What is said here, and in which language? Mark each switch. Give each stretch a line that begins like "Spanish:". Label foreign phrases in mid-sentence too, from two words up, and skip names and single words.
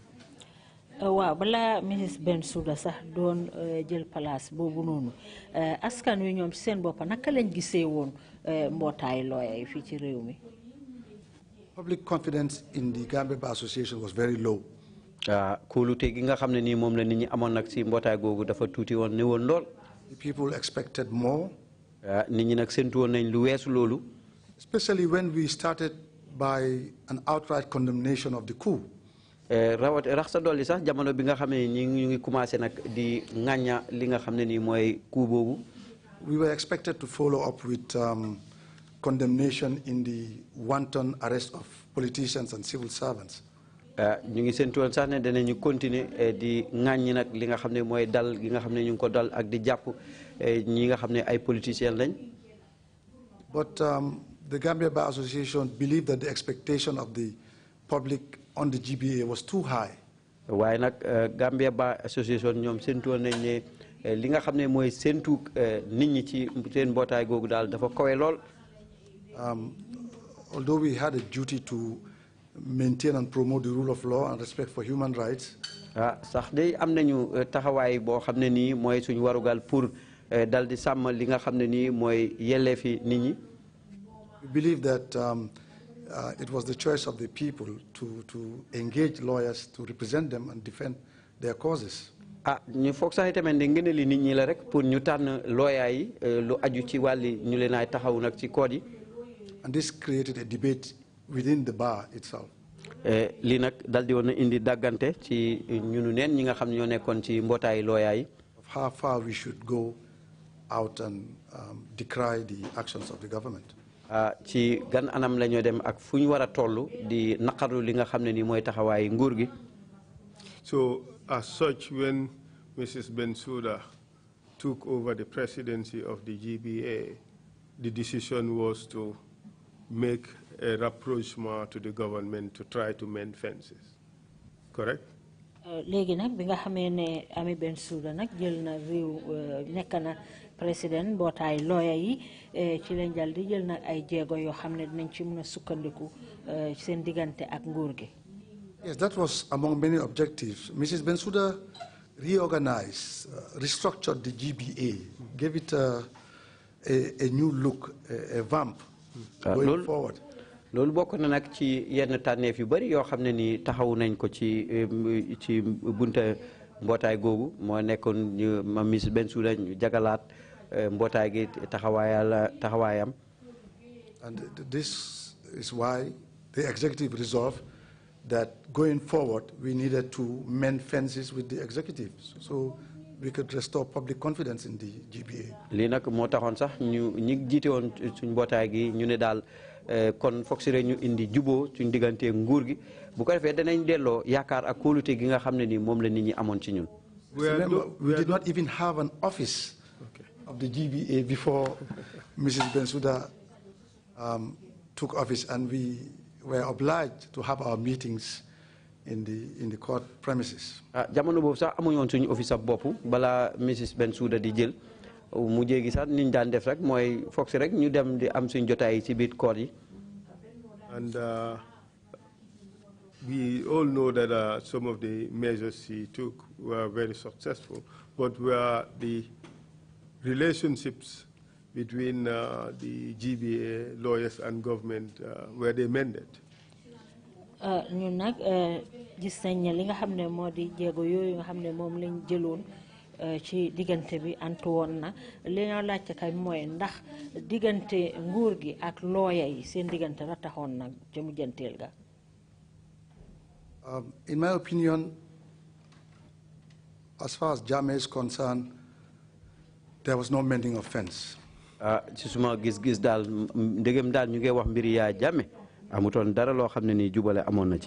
Wolof: Waaw balaa Mrs. Bensouda sax doon jël place boobu noonu askan wi ñoom ci seen bopp naka lañ gisee woon mbootaay lawyer yi fii ci réew mi.
English: Public confidence in the Gambia Bar Association was very low.
Wolof: Kóolute gi nga xam ne nii moom la nit ñi amoon nag si mbootaay googu dafa tuuti woon ne woon lool.
English: The people expected more.
Wolof: Nit ñi nag séntu woon nañ lu weesu loolu.
English: Especially when we started by an outright condemnation of the coup.
Wolof: rawat rax sa dolli sax jamono bi nga xam ne ñu ngi commencé nag di ŋàñña li nga xam ne nii mooy coup boobu.
English: We were expected to follow up with condemnation in the wanton arrest of politicians and civil servants.
Wolof: ñu ngi séntu woon sax ne danañu continuer di ŋàññi nag li nga xam ne mooy dal gi nga xam ne ñu ngi ko dal ak di jàpp ñi nga xam ne ay politiciens lañ.
English: But the Gambia Bar Association believed that the expectation of the public on the GBA was too high.
Wolof: waaye nag Gambia Bar Association ñoom séntu woon nañ ne li nga xam ne mooy séntu nit ñi ci seen mbootaay googu daal dafa kawe lool.
English: Although we had a duty to maintain and promote the rule of law and respect for human rights.
Wolof: sax day am nañu taxawaay boo xam ne nii mooy suñu warugal pour dal di sàmm li nga xam ne nii mooy yelleefi nit ñi.
English: We believe that it was the choice of the people to engage lawyers to represent them and defend their causes.
Wolof: ñu foog sax itamit ne ngëneeli nit ñi la rek pour ñu tànn lawyer yi lu aju ci wàlli ñu leen ay taxaw nag ci code yi.
English: And this created a debate within the bar itself.
Wolof: lii nag dal di woon na indi dàggante ci ñunu neen ñi nga xam ne ñoo nekkoon ci mbootaayu lawyer yi.
English: Of how far we should go out and decry the actions of the government.
Wolof: ci gan anam la ñoo dem ak fu ñu war a toll di naqarlu li nga xam ne nii mooy taxawaayu nguur gi.
English: So as such, when Mrs. Bensouda took over the presidency of the GBA, the decision was to make a rapprochement to the government to try to mend fences. Correct?
Wolof: léegi nag bi nga xamee ne Ami Bensouda nag jël na réew nekk na président mbootaay lawyer yi ci lañ dal di jël nag ay jéego yoo xam ne dinañ ci mën a sukkandiku seen diggante ak nguur gi.
English: Yes, that was among many objectives. Mrs. Bensouda reorganized, restructured the GBA, gave it a new look, a vamp going forward.
Wolof: loolu bokk na nag ci yenn tànneef yu bëri yoo xam ne ni taxawu nañ ko ci bunta mbootaay googu moo nekkoon ñu ma Miss Bensouda ñu jagalaat mbootaay gi taxawaayam.
English: And this is why the executive resolved that going forward we needed to mend fences with the executive so we could restore public confidence in the GBA.
Wolof: lii nag moo taxoon sax ñi jiite woon suñ mbootaay gi ñu ne daal kon foog si rek ñu indi juboo suñ diggante nguur gi bu ko defee danañ delloo yaakaar ak kóolute gi nga xam ne ni moom la nit ñi amoon ci ñun.
English: We did not even have an office of the GBA before Mrs. Bensouda took office, and we were obliged to have our meetings in the court premises.
Wolof: jamono boobu sax amuñu woon suñu office ab bopp balaa Mrs. Bensouda di jël mu jéegi sax niñ daan def rek mooy foog si rek ñu dem di am suñ jotaay ci biir koor yi.
English: And we all know that some of the measures he took were very successful, but were the relationships between the GBA lawyers and government, were they mended?
Wolof: ñun nag gis nañ ne li nga xam ne moo di jéego yooyu nga xam ne moom lañ jëloon ci diggante bi antu woon na li ñoo laajte kay mooy ndax diggante nguur gi ak looya yi seen diggante rataxoon nag ca mujjanteel ga.
English: In my opinion, as far as Jammeh is concerned, there was no mending of fence.
Wolof: ci suma gis-gis daal ndegem daal ñu ngi wax mbiri yaa Jammeh amutoon dara loo xam ne ni jubale amoon na ci.